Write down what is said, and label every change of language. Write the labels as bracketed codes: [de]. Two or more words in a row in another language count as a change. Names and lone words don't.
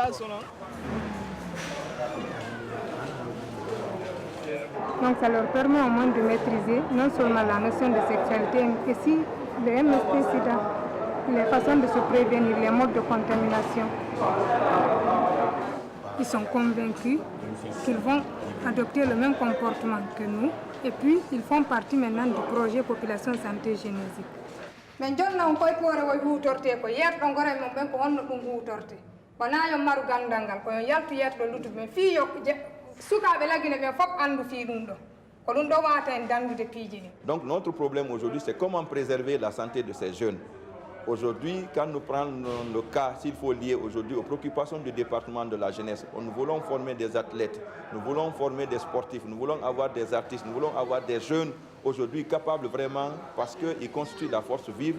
[fr] Donc ça leur permet au moins de maîtriser non seulement la notion de sexualité, mais aussi le MST-Sida, les façons de se prévenir, les modes de contamination. Ils sont convaincus qu'ils vont adopter le même comportement que nous, et puis ils font partie maintenant du projet Population Santé Génésique. [ff] Mais jonna on koy poore way hutorte ko yetto ngore mon ben ko honno dum hutorte wana yo maru gandangal ko yaltu yetto lutu men fi yo sukabe lagine ben fop andu fi dum do ko dum do wata en dandude piiji ni. [fr] Donc notre problème aujourd'hui c'est comment préserver la santé de ces jeunes. Aujourd'hui, quand nous prenons le cas, s'il faut lier aujourd'hui aux préoccupations du département de la jeunesse, nous voulons former des athlètes, nous voulons former des sportifs, nous voulons avoir des artistes, nous voulons avoir des jeunes aujourd'hui capables vraiment, parce qu'ils constituent la force vive.